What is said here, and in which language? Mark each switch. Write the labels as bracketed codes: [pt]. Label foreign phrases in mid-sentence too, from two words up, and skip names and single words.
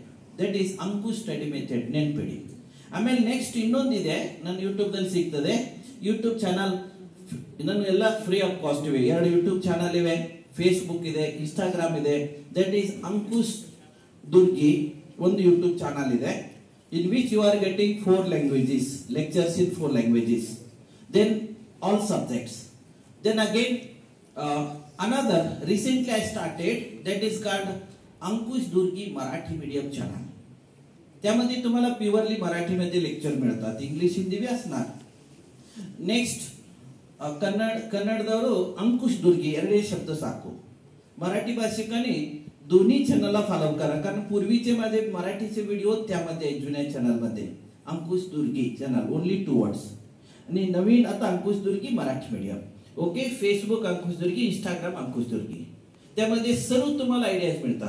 [en] That is Ankush study method, ನೆನ್ಪಿಡಿ. [kn] ಆಮೇಲೆ ನೆಕ್ಸ್ಟ್ ಇನ್ನೊಂದಿದೆ, ನನ್ನ ಯೂಟ್ಯೂಬ್ ದಲ್ಲಿ ಸಿಗ್ತದೆ. ಯೂಟ್ಯೂಬ್ ಚಾನಲ್ ನನ್ನ ಎಲ್ಲ [en] free of cost [kn] ಇವೆ. 2 ಯೂಟ್ಯೂಬ್ ಚಾನಲ್ ಇವೆ, ಫೇಸ್ಬುಕ್ ಇದೆ, ಇನ್ಸ್ಟಾಗ್ರಾಮ್ ಇದೆ. [en] that is [kn] ಅಂಕುಶ್ ದುರ್ಗಿ ಒಂದು ಯೂಟ್ಯೂಬ್ ಚಾನಲ್ ಇದೆ. [en] in which you are getting 4 languages, lectures in 4 languages, then all subjects. Then again another recently I started, that is called अंकुश दुर्गी मराठी मीडियम चॅनल. [mr] त्यामध्ये तुम्हाला प्युअरली मराठीमध्ये लेक्चर मिळतात, इंग्लिश हिंदी बी असणार. [kn] नेक्स्ट कन्नडदವರು अंकुश दुर्गी ಎರಡೇ ಶಬ್ದ ಸಾಕು. [mr] मराठी भाषिकांनी दोन्ही चॅनलला फॉलो करा, कारण पूर्वीचे माझे मराठीचे व्हिडिओ त्यामध्ये जुन्या चॅनल मध्ये अंकुश दुर्गी चॅनल, [en] only 2 words. [mr] आणि नवीन आता अंकुश दुर्गी मराठी मीडियम. ओके. फेसबुक अंकुश दुर्गी, इंस्टाग्राम अंकुश दुर्गी. त्यामध्ये सर्व तुम्हाला आयडियाज मिळतात.